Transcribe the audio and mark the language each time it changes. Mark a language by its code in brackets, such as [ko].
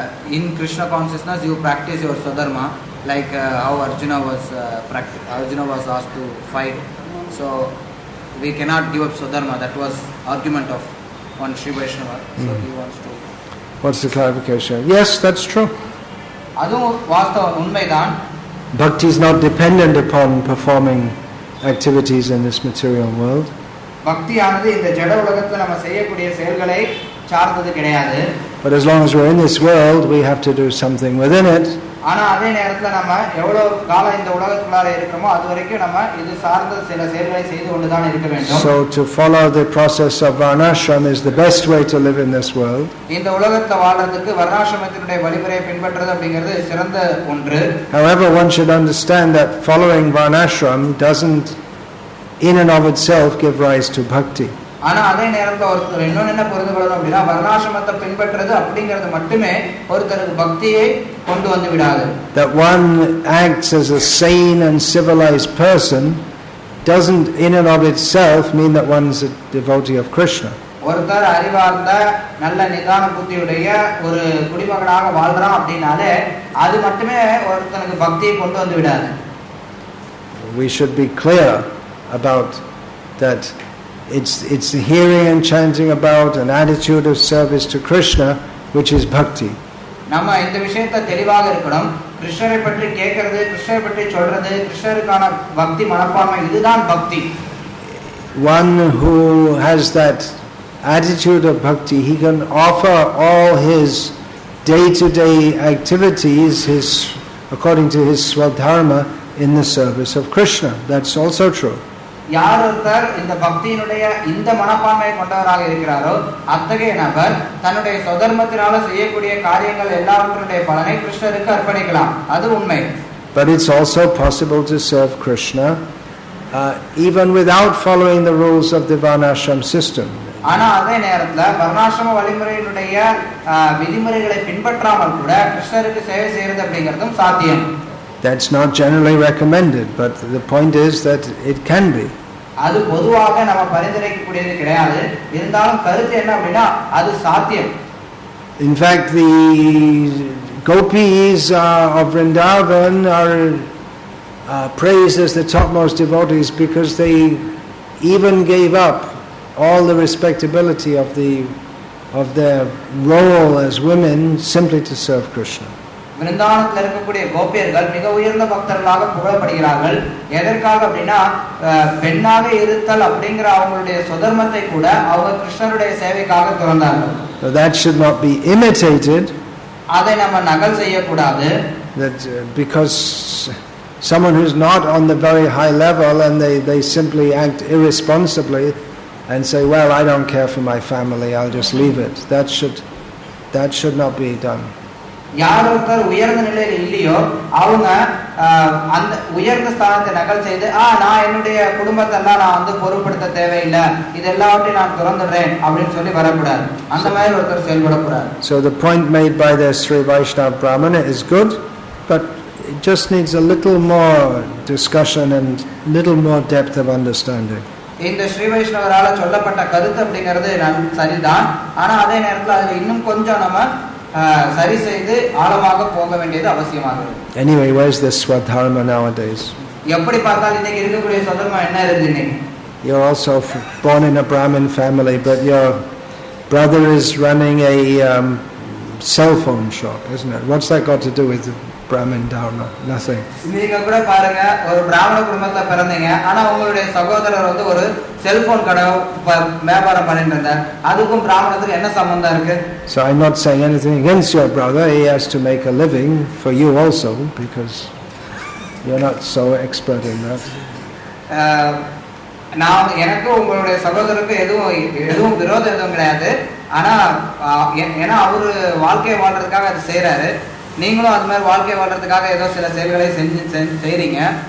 [en] In Krishna consciousness, you practice your Swadharma, like how Arjuna was asked to fight. So we cannot give up Swadharma. That was argument of one Sri Vaishnava, so he wants to. What's the clarification? Yes, that's true. [ta] அதுவும் வாஸ்தவம் உண்மைதான். [en] Bhakti is not dependent upon performing activities in this material world. [ta] பக்தியானது இந்த ஜட உலகத்துல நம்ம செய்யக்கூடிய செயல்களை சார்ந்தது கிடையாது. [en] But as long as we're in this world, we have to do something within it. [ta] ஆனா அதே நேரத்துல நம்ம எவ்வளவு காலம் இந்த உலகத்துக்குள்ளார இருக்கோமோ அது வரைக்கும் நம்ம இது சார்ந்த சில செயல்களை செய்து கொண்டுதான் இருக்க வேண்டும். [en] So to follow the process of varnashram is the best way to live in this world. [ta] இந்த உலகத்துல வாழ்றதுக்கு வர்ணாசிரமத்தினுடைய வழிமுறையை பின்பற்றுறது அப்படிங்கிறது சிறந்த ஒன்று. [en] However, one should understand that following varnashram doesn't in and of itself give rise to bhakti. [ta] ஆனா அதே நேரத்துல ஒருத்தர் இன்னொன்னு என்ன புரிந்து கொள்ளணும் அப்படின்னா வர்ணாசிரமத்தை பின்பற்றுறது அப்படிங்கிறது மட்டுமே ஒருத்தருக்கு பக்தியை கொண்டு வந்து விடாது. [en] That one acts as a sane and civilized person doesn't in and of itself mean that one's a devotee of Krishna. [ta] ஒருத்தர் அறிவார்ந்த நல்ல நிதான புத்தியுடைய ஒரு குடிமகனாக வாழ்றான் அப்படினாலே அது மட்டுமே ஒருத்தனுக்கு பக்தியை கொண்டு வந்து விடாது. [en] We should be clear about that. It's the hearing and chanting about an attitude of service to Krishna, which is bhakti. [ta] நம்ம இந்த விஷயத்தை தெளிவாக இருக்கணும். கிருஷ்ணரை பற்றி கேட்கிறது, கிருஷ்ணரை பற்றி சொல்றது, கிருஷ்ணருக்கான பக்தி மனப்பான்மை இதுதான் பக்தி. [en] One who has that attitude of bhakti, he can offer all his day-to-day activities according to his swadharma in the service of Krishna. That's also true. [ta] யார் ஒருத்தர் இந்த பக்தியினுடைய இந்த மனப்பான்மையை கொண்டவராக இருக்கிறாரோ அத்தகைய நபர் தன்னுடைய சொதர்மத்தினால செய்யக்கூடிய காரியங்கள் எல்லாவற்றுடைய பலனை கிருஷ்ணருக்கு அர்ப்பணிக்கலாம். அது உண்மை. [en] But it's also possible to serve Krishna even without following the rules of the varnashram system. [ta] ஆனா அதே நேரத்துல வர்ணாசிரம வழிமுறையினுடைய விதிமுறைகளை பின்பற்றாமல் கூட கிருஷ்ணருக்கு சேவை செய்யறது அப்படிங்கிறதும் சாத்தியம். [en] That's not generally recommended, but the point is that it can be. [ta] அது பொதுவாக நம்ம பரிந்துரைக்கக்கூடியது கிடையாது. இருந்தாலும் கருத்து என்ன அப்படினா அது சாத்தியம். [en] In fact, the gopis of Vrindavan are praised as the topmost devotees because they even gave up all the respectability of their role as women simply to serve Krishna. [ta] விருந்தாவனத்தில் இருக்கக்கூடிய கோபியர்கள் மிக உயர்ந்த பக்தர்களாக புகழப்படுகிறார்கள். எதற்காக அப்படின்னா பெண்ணாக இருத்தல் அப்படிங்கிற அவங்களுடைய சுதர்மத்தை கூட அவங்க கிருஷ்ணருடைய சேவைக்காக துறந்தார்கள். [en] That should not be imitated. [ta] அதை நம்ம நகல் செய்யக்கூடாது. [en] That because someone who's not on the very high level and they simply act irresponsibly and say, well, I don't care for my family, I'll just leave it. That should not be done. [ta] யார் ஒருத்தர் உயர்ந்த நிலையில் இல்லையோ அவங்க அந்த உயர்ந்த ஸ்தானத்தை நகல் செய்து நான் என்னுடைய குடும்பத்தெல்லாம் நான் வந்து பொறுப்படுத்த தேவையில்லை, இது எல்லாவற்றையும் நான் துறந்துடுறேன் அப்படின்னு சொல்லி வரக்கூடாது. அந்த மாதிரி ஒருத்தர் செயல்படக்கூடாது. [en] So the point made by the Sri Vaishnava Brahmana is good, but it just needs a little more discussion and little more depth of understanding. [ta] இந்த ஸ்ரீ வைஷ்ணவரால சொல்லப்பட்ட கருத்து அப்படிங்கிறது சரிதான். ஆனா அதே நேரத்தில் அதுல இன்னும் கொஞ்சம் நம்ம சரி செய்து ஆழமாக போக வேண்டியது அவசியமாகிறது. [en] Anyway, where's this swadharma nowadays? [ta] எப்படி பார்த்தால் இன்னைக்கு இருக்கக்கூடிய சொதர்மா என்ன இருக்கு இன்னைக்கு? [en] You're also born in a Brahmin family, but your brother is running a cell phone shop, isn't it? What's that got to do with Brahmin dharma? Nothing. [ta] நீங்க கூட பாருங்க, ஒரு பிராமண குடும்பத்துல பிறந்தீங்க, ஆனா உங்களுடைய சகோதரர் வந்து ஒரு செல்போன் கடை வியாபாரம் பண்ணிட்டு இருந்தார். அதுக்கும் பிராமணத்துக்கு என்ன சம்பந்தம் இருக்கு? [en] So I'm not saying anything against your brother. He has to make a living for you also, because you're not so expert in that. [ta] நான் எனக்கு உங்களுடைய சகோதரருக்கு எதுவும் விரோதம் எதுவும் கிடையாது. ஆனா ஏன்னா அவரு வாழ்க்கையை வாழ்றதுக்காக அது செய்யறாரு. நீங்களும் அது மாதிரி வாழ்க்கை வாழ்றதுக்காக ஏதோ சில செயல்களை செய்றீங்க.